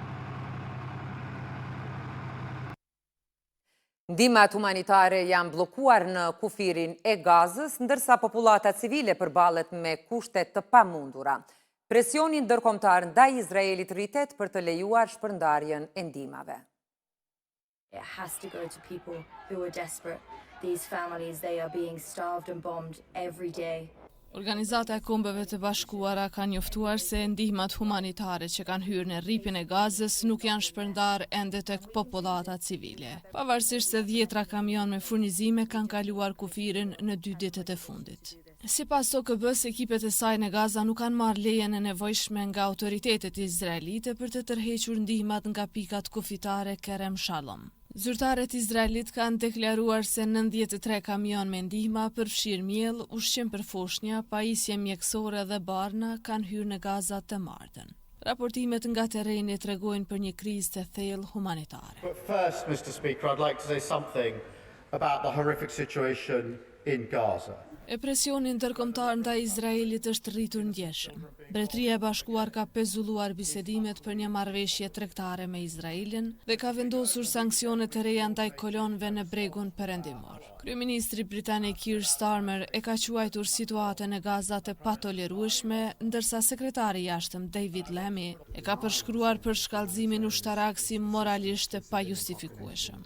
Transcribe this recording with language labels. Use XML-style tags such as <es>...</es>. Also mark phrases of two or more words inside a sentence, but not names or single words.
<sq>Ndihmat humanitare janë bllokuar në kufirin e Gazës, ndërsa popullata civile përballet me kushte të pamundura. Presioni ndërkombëtar ndaj Izraelit rritet për të lejuar shpërndarjen e ndihmave.</sq> <en>It has to go to people who are desperate. These families, they are being starved and bombed every day.</en> <sq>Organizata e Kombeve të Bashkuara ka njoftuar se ndihmat humanitare që kanë hyrë në rripin e Gazës nuk janë shpërndar ende tek popullata civile. Pavarësisht se 10 kamion me furnizime kanë kaluar kufirin në 2 ditët e fundit. Sipas OKB-s, ekipet e saj në Gaza nuk kanë marrë lejen e nevojshme nga autoritetet izraelite për të tërhequr ndihmat nga pikat kufitare Kerem Shalom. Zyrtarët izraelit kanë deklaruar se 93 kamion me ndihma përfshirë miell, ushqim për foshnja, pajisje mjekësore dhe barna kanë hyrë në Gaza të martën. Raportimet nga terreni tregojnë për një krizë të thellë humanitare.</sq> <en>But first, Mr. Speaker, I'd like to say something about the horrific situation in Gaza.</en> <sq>E presioni ndërkombëtar ndaj Izraelit është rritur ndjeshëm. Mbretëria e Bashkuar ka pezulluar bisedimet për një marrëveshje tregtare me Izraelin dhe ka vendosur sanksione të reja ndaj kolonëve në bregun perëndimor. Kryeministri britanik Keir Starmer e ka quajtur situatën e Gaza të patolerueshme, ndërsa sekretari i jashtëm David Lammy e ka përshkruar për shkallëzimin ushtarak si moralisht të pajustifikueshëm.</sq>